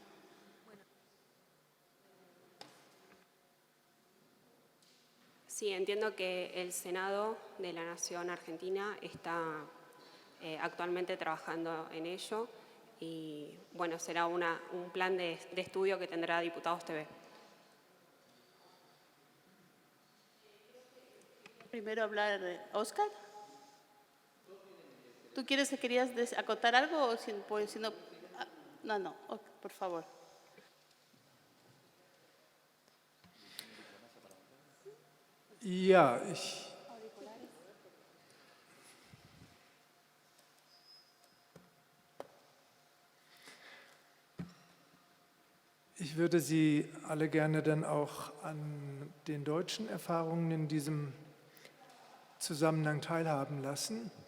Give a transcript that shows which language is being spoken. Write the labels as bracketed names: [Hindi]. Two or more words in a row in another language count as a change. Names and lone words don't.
[Spanish] Sí, entiendo que el Senado de la Nación Argentina está actualmente trabajando en ello y bueno, será un plan de estudio que tendrá Diputados TV. Primero hablar, Oscar. ¿Tú querías acotar algo o si no? No, por favor. [German] Ja, ich würde Sie alle gerne dann auch an den deutschen Erfahrungen in diesem Zusammenhang teilhaben lassen.